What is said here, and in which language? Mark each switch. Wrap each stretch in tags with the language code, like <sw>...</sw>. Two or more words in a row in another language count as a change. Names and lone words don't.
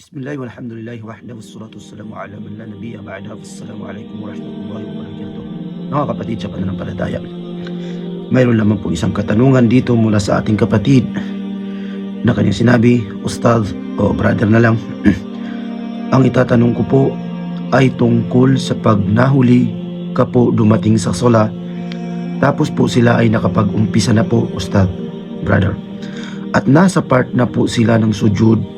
<ar>بسم الله والحمد لله وحده والصلاة والسلام على من لا نبي بعده. السلام عليكم ورحمة الله وبركاته.</ar> <tl>Mga kapatid sa pananampalataya, mayroon lamang po isang katanungan dito mula sa ating kapatid na kanyang sinabi, Ustadh o brother na lang, ang itatanong ko po ay tungkol sa pag nahuli ka po dumating sa sala, tapos po sila ay nakapag-umpisa na po, Ustadh, brother, at nasa part na po sila ng sujud.</tl>